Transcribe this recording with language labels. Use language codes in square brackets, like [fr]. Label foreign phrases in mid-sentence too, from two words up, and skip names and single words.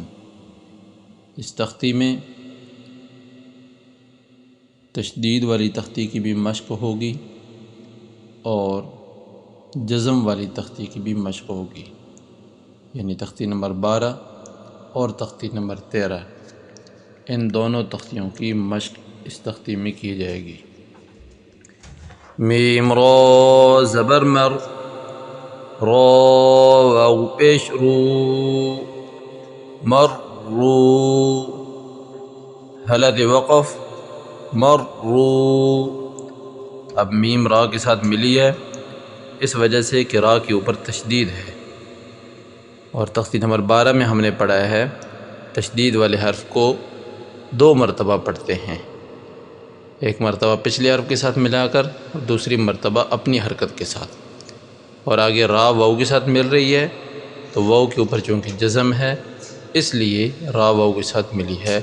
[ur] اس تختی میں تشدید والی تختی کی بھی مشق ہوگی اور جزم والی تختی کی بھی مشق ہوگی، یعنی تختی نمبر 12 اور تختی نمبر 13، ان دونوں تختیوں کی مشق اس تختی میں کی جائے گی۔ میم را زبر مر، را واو پیش رو، مر رو، حلق وقف مر رو۔ اب میم را کے ساتھ ملی ہے اس وجہ سے کہ را کے اوپر تشدید ہے، اور تختی نمبر 12 میں ہم نے پڑھا ہے تشدید والے حرف کو 2 مرتبہ پڑھتے ہیں، ایک مرتبہ پچھلے حرف کے ساتھ ملا کر اور دوسری مرتبہ اپنی حرکت کے ساتھ، اور آگے را واو کے ساتھ مل رہی ہے تو واو کے اوپر چونکہ جزم ہے اس لیے را واو کے ساتھ ملی ہے۔